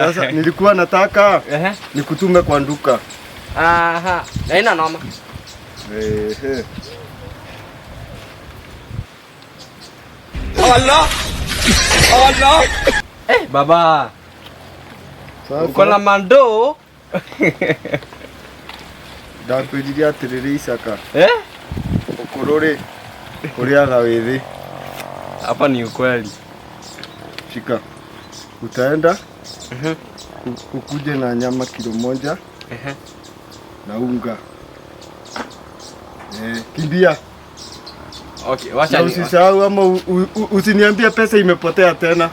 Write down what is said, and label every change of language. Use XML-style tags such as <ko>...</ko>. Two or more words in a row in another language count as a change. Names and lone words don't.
<sw>Sasa nilikuwa nataka nikutume kwa nduka. Haina noma. Allah. Baba. Sasa uko na mando?</sw> <ki>Ndakwiriria atiriri Isaka. Ukurore uriaga withi.</ki> <sw>Hapa ni ukweli. Shika. Utaenda? Ukuje na nyama kilo moja. Na unga. Kimbia. Okay, wacha ni. Usisahau ama usiniambie pesa imepotea tena.</sw>